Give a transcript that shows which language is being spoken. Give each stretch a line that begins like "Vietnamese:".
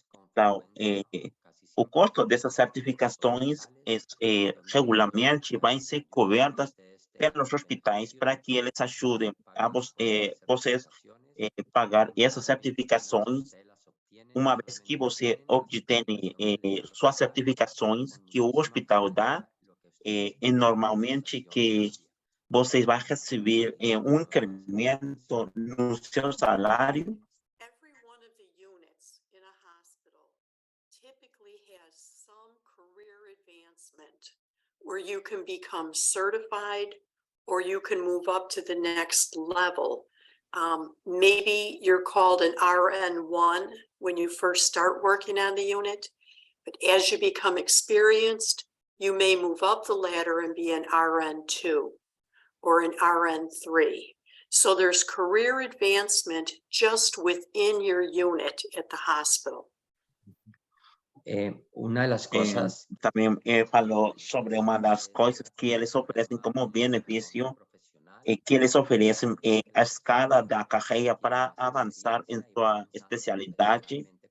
Portuguese: Então, o custo dessas certificações regularmente vai ser cobertas pelos hospitais para que eles ajudem a vocês pagar essas certificações. Uma vez que você obtém suas certificações que o hospital dá, normalmente que vocês vão receber incremento no seu salário.
English: Every one of the units in a hospital typically has some career advancement where you can become certified or you can move up to the next level. Maybe you're called an RN1 when you first start working on the unit, but as you become experienced, you may move up the ladder and be an RN2 or an RN3. So there's career advancement just within your unit at the hospital.
Spanish: Una de las cosas
Portuguese: Também falou sobre uma das coisas que eles oferecem como benefício, que eles oferecem a escala da carreira para avançar em sua especialidade.